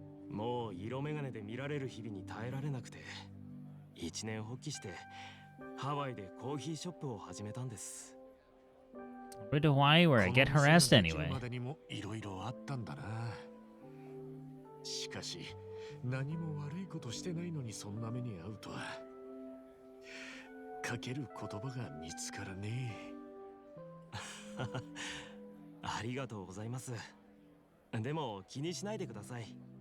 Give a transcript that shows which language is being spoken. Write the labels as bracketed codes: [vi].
[ja] もう色眼鏡で見られる日々に耐えられなくて、一年発起してハワイでコーヒーショップを始めたんです。 [en] Where do I where I get harassed anyway? [ja] までにもいろいろあったんだな。しかし何も悪いことしてないのにそんな目に遭うとは。かける言葉が見つからねえ。ありがとうございます。でも気にしないでください。